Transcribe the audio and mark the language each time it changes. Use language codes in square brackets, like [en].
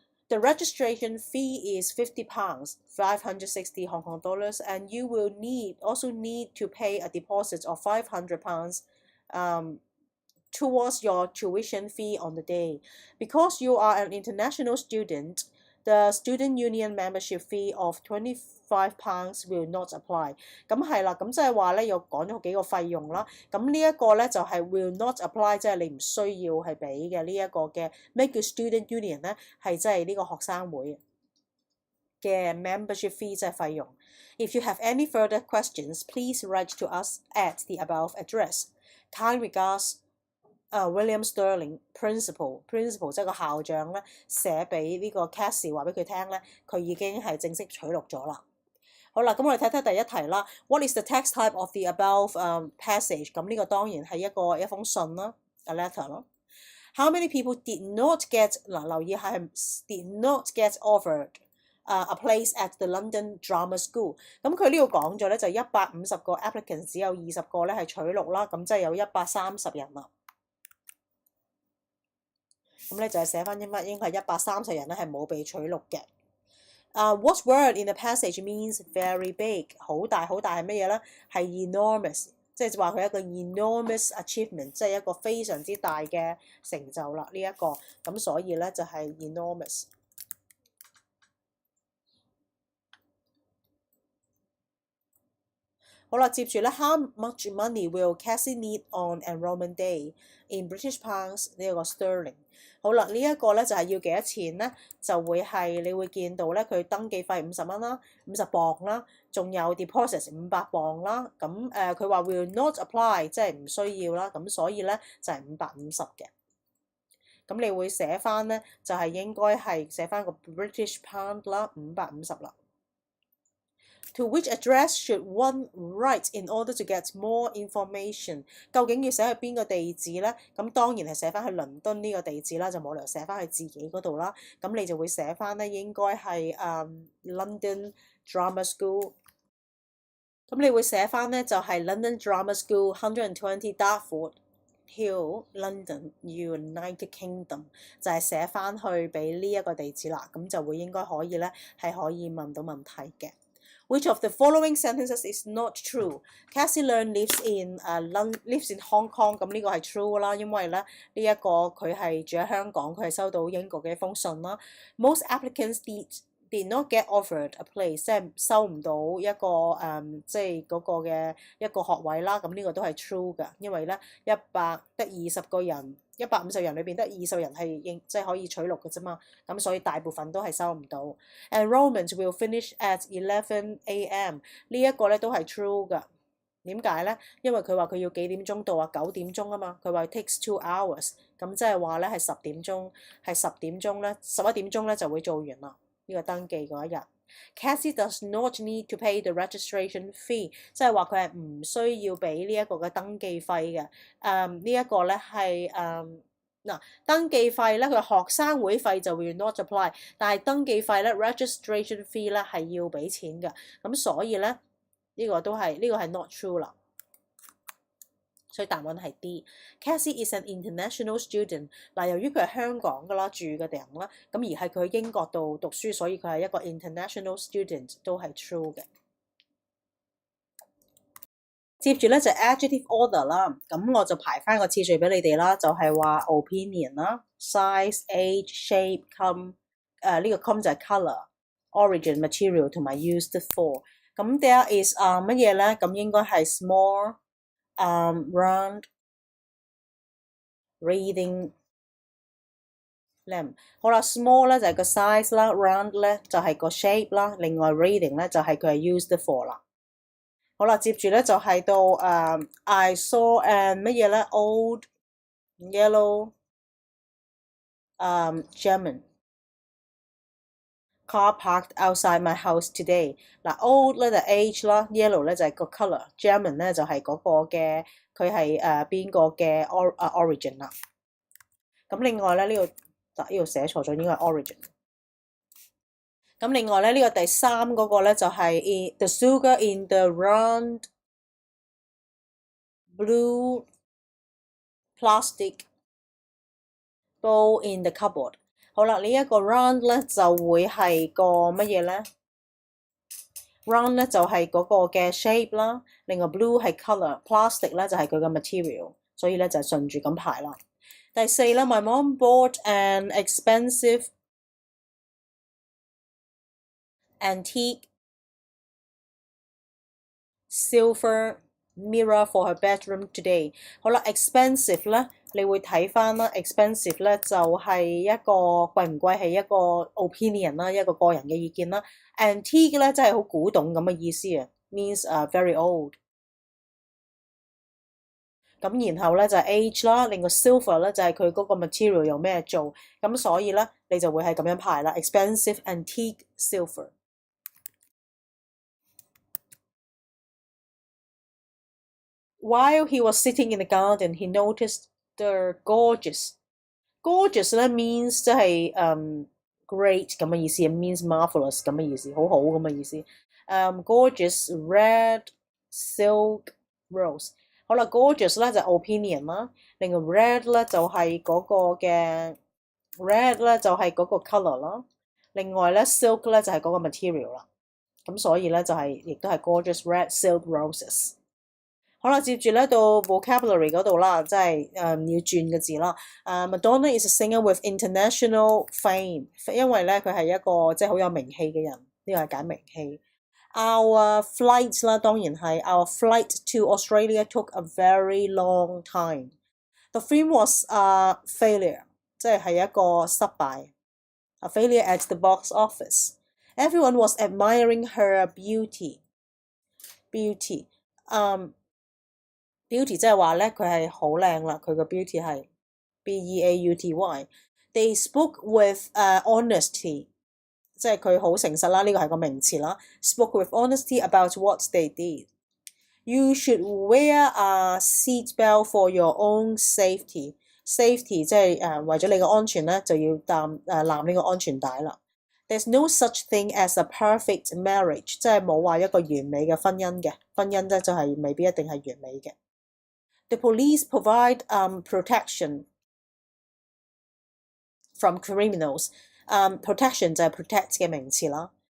[en] The registration fee is £50, 560 Hong Kong dollars, and you will also need to pay a deposit of £500 towards your tuition fee on the day. Because you are an international student, the student union membership fee of £25 will not apply。 [yue] 咁係啦，咁即係話咧又講咗幾個費用啦。咁呢一個咧就係 [en] will not apply， [yue] 即係你唔需要係俾嘅呢一個嘅咩叫 student union 咧？係即係呢個學生會嘅 membership fee 即係費用。 [en] If you have any further questions, please write to us at the above address. Kind regards。 [yue] William Sterling Principal 即係個校長咧，寫俾呢個 Cassie 話俾佢聽咧，佢已經係正式取錄咗啦。好啦，咁我哋睇睇第一題啦。 [en] What is the text type of the above passage？ [yue] 咁呢個當然係一封信啦 ， [en] a letter [yue] 咯。 [en] How many people did not get [yue] 留意下係 [en] did not get offered a place at the London Drama School？ [yue] 咁佢呢度講咗咧就150個 applicants， 只有20個咧係取錄啦，咁即係有130人啦。咁咧就係寫翻應該係130人咧係冇被取錄嘅。 [en] What word in the passage means very big？ [yue] 好大係乜嘢咧？係 enormous， 即係話佢一個 enormous achievement， 即係一個非常之大嘅成就啦。呢一個咁所以咧就係 enormous。好啦，接住咧 [en] ，How much money will Cassie need on enrollment day in British pounds？ 呢個 sterling。 [yue] 好啦，呢一個咧就係要幾多錢咧？就會係你會見到咧，佢登記費50蚊啦，50磅啦，仲有 deposit 500磅啦。咁佢話 [en] will not apply， [yue] 即係唔需要啦。咁所以咧就係550嘅。咁你會寫翻咧，就係應該係寫翻個 British pound 啦，550啦。 [en] To which address should one write in order to get more information？ [yue] 究竟要寫去邊個地址咧？咁當然係寫翻去倫敦呢個地址啦，就冇理由寫翻去自己嗰度啦。咁你就會寫翻咧，應該係London Drama School。咁你會寫翻咧就係 London Drama School 120 Dartford Hill London United Kingdom， 就係寫翻去俾呢一個地址啦。咁就會應該可以咧係可以問到問題嘅。 [en] Which of the following sentences is not true? Cassie Learn lives in Hong Kong。 [yue] 咁呢個係 true 啦，因為咧呢一個佢係住喺香港，佢係收到英國嘅一封信啦。 [en] Most applicants did not get offered a place， [yue] 即係收唔到一個即係嗰個嘅一個學位啦。咁呢個都係 true 㗎，因為咧120個人，150人裏邊得20人係即係可以取錄嘅啫嘛。咁所以大部分都係收唔到。 [en] Enrollment will finish at 11 a.m. [yue] 呢一個咧都係 true 㗎。點解咧？因為佢話佢要幾點鐘到啊？9點鐘啊嘛。佢話 [en] takes 2 hours， [yue] 咁即係話咧係10點鐘，係10點鐘咧11點鐘咧就會做完啦。呢個登記嗰一日 ， [en] Cassie does not need to pay the registration fee， [yue] 即係話佢係唔需要俾呢一個嘅登記費嘅。呢一個咧係嗱登記費咧，佢學生會費就會 [en] not apply， [yue] 但係登記費咧 registration fee 咧係要俾錢嘅。咁所以咧呢個係 not true 啦。所以答案係 D。 [en] Cassie is an international student。 [yue] 嗱，由於佢係香港㗎啦，住嘅人啦，咁而係佢喺英國度讀書，所以佢係一個 international student， 都係 true 嘅。接住咧就 adjective order 啦，咁我就排翻個次序俾你哋啦，就係話 opinion 啦 ，size、age、shape、come， 呢個 come 就係 colour、origin、material 同埋 used for。咁 there is 乜嘢咧？咁應該係 [en] small。round reading lamp [yue] 好啦 ，small 咧就係個 size 啦 ，round 咧就係個 shape 啦，另外 reading 咧就係佢係 used for 啦。好啦，接住咧就係到 [en] I saw an 乜嘢咧 old yellow German car parked outside my house today。 [yue] 嗱 ，old 咧就 age 啦 ，yellow 咧就係個 colour，German 咧就係嗰個嘅佢係邊個嘅 origin 啦。咁另外咧呢度寫錯咗，應該係 origin。咁另外咧呢個第3嗰個咧就係 [en] the sugar in the round blue plastic bowl in the cupboard。 [yue] 好啦，呢一個 round 咧就會係個乜嘢咧 ？round 咧就係嗰個嘅 shape 啦，另外 blue 係 colour，plastic 咧就係佢嘅 material， 所以咧就係順住咁排啦。 [en] 第4咧 ，my mom bought an expensive antique silver mirror for her bedroom today。 [yue] 好啦 ，expensive 咧。你會睇翻啦 ，expensive 咧就係一個貴唔貴係一個 opinion 啦，一個個人嘅意見啦。 Antique 咧真係好古董咁嘅意思啊 ， [en] means very old。 [yue] 咁然後咧就係 age 啦，另外 silver 咧就係佢嗰個 material 用咩做，咁所以咧你就會係咁樣排啦 ， [en] expensive antique silver。 While he was sitting in the garden, he noticed the gorgeous 咧 means 即係great 咁嘅意思 ，means marvelous [yue] 咁嘅意思，好好咁嘅意思。 [en] gorgeous red silk rose。 [yue] 好啦 ，gorgeous 咧就 opinion 啦，另外 red 咧就係嗰個嘅 red 咧就係嗰個 colour 啦，另外咧 silk 咧就係嗰個 material 啦。咁所以咧就係亦都係 [en] gorgeous red silk roses。 [yue] 好啦，接住咧到 vocabulary 嗰度啦，即係要轉嘅字啦。 [en] Madonna is a singer with international fame， [yue] 因為咧佢係一個即係好有名氣嘅人，呢個係揀名氣。 [en] Our flight 啦，當然係 Our flight to Australia took a very long time。 The film was a failure， [yue] 即係一個失敗。 [en] A failure at the box office。 Everyone was admiring her beauty。 [yue] beauty 即係話咧，佢係好靚啦，佢個 beauty 係 beauty。 [en] They spoke with honesty， [yue] 即係佢好誠實啦，呢個係個名詞啦。 [en] Spoke with honesty about what they did。 You should wear a seat belt for your own safety。Safety [yue] 即係為咗你嘅安全咧，就要攬呢個安全帶啦。 [en] There's no such thing as a perfect marriage， [yue] 即係冇話一個完美嘅婚姻嘅，婚姻咧就係未必一定係完美嘅。 [en] The police provide protection from criminals。 [yue] protection 就係 protect 嘅名詞啦。